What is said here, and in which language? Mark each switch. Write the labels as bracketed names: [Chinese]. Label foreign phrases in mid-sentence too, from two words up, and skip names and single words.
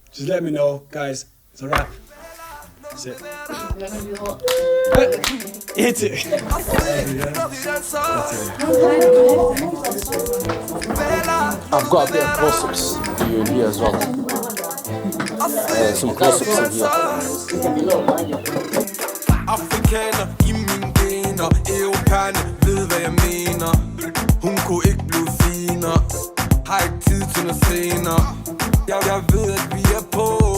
[English] Just let me know, guys. It's a wrap. That's it. Hit it. I've got a bit of close-ups for you in here as well. Some close-ups in here. [Danish] Afrikaner i mine gener. Europæerne ved hvad jeg mener. Hun kunne ikke blive finere. Har ikke tid til noget senere. Jeg ved at vi er på